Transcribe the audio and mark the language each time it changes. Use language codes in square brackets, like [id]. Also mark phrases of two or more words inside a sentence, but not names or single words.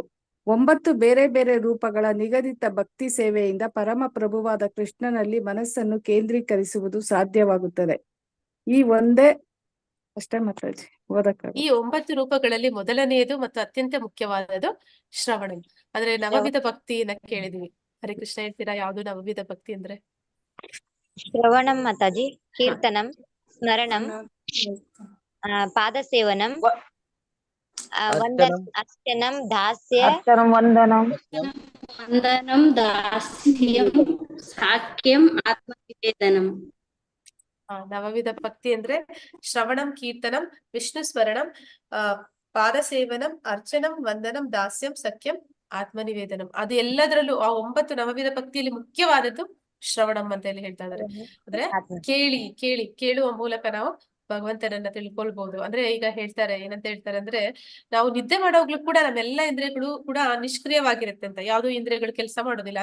[kn] 9 ಬೇರೆ ಬೇರೆ ರೂಪಗಳ ನಿಗದಿತ ಭಕ್ತಿ ಸೇವೆಯಿಂದ ಪರಮ ಪ್ರಭುವಾದ ಕೃಷ್ಣನಲ್ಲಿ ಮನಸ್ಸನ್ನು ಕೇಂದ್ರೀಕರಿಸುವುದು ಸಾಧ್ಯವಾಗುತ್ತದೆ. ಈ ಒಂದೇ ಅಷ್ಟೇ ಮಾತಾಜಿ ಓದಕ್ಕ. ಈ 9 ರೂಪಗಳಲ್ಲಿ ಮೊದಲನೆಯದು ಮತ್ತು ಅತ್ಯಂತ ಮುಖ್ಯವಾದದ್ದು ಶ್ರವಣ. ಅಂದ್ರೆ ನವವಿಧ ಭಕ್ತಿಯನ್ನ ಕೇಳಿದ್ವಿ. ಹರೇ ಕೃಷ್ಣ ಹೇಳ್ತೀರಾ ಯಾವ್ದು ನವವಿಧ ಭಕ್ತಿ ಅಂದ್ರೆ? ಶ್ರವಣಂ ಮಾತಾಜಿ, [sa] ಕೀರ್ತನಂ, ಸ್ಮರಣಂ, ಪಾದಸೇವನಂ, ಅರ್ಚನಂ, ವಂದನಂ, ದಾಸ್ಯಂ, ಸಾಖ್ಯಂ, ಆತ್ಮನಿವೇದನಂ. [kn] ನವವಿಧ ಭಕ್ತಿ ಅಂದ್ರೆ [sa] ಶ್ರವಣಂ, ಕೀರ್ತನಂ, ವಿಷ್ಣು ಸ್ಮರಣಂ, ಪಾದಸೇವನಂ, ಅರ್ಚನಂ, ವಂದನಂ, ದಾಸ್ಯಂ, ಸಖ್ಯಂ, ಆತ್ಮನಿವೇದನಂ. [kn] ಅದು ಎಲ್ಲದರಲ್ಲೂ ಆ 9 ನವವಿಧ ಭಕ್ತಿಯಲ್ಲಿ ಮುಖ್ಯವಾದದ್ದು ಶ್ರವಣಂ ಅಂತ ಹೇಳಿ ಹೇಳ್ತಾ ಇದಾರೆ. ಅಂದ್ರೆ ಕೇಳುವ ಮೂಲಕ ನಾವು ಭಗವಂತನನ್ನ ತಿಳ್ಕೊಳ್ಬಹುದು. ಅಂದ್ರೆ ಈಗ ಹೇಳ್ತಾರೆ, ಏನಂತ ಹೇಳ್ತಾರೆ ಅಂದ್ರೆ, ನಾವು ನಿದ್ದೆ ಮಾಡೋಗ್ಲೂ ಕೂಡ ನಮ್ಮೆಲ್ಲಾ ಇಂದ್ರಿಯಗಳು ಕೂಡ ನಿಷ್ಕ್ರಿಯವಾಗಿರುತ್ತೆ ಅಂತ, ಯಾವ್ದು ಇಂದ್ರಿಯಗಳು ಕೆಲಸ ಮಾಡೋದಿಲ್ಲ.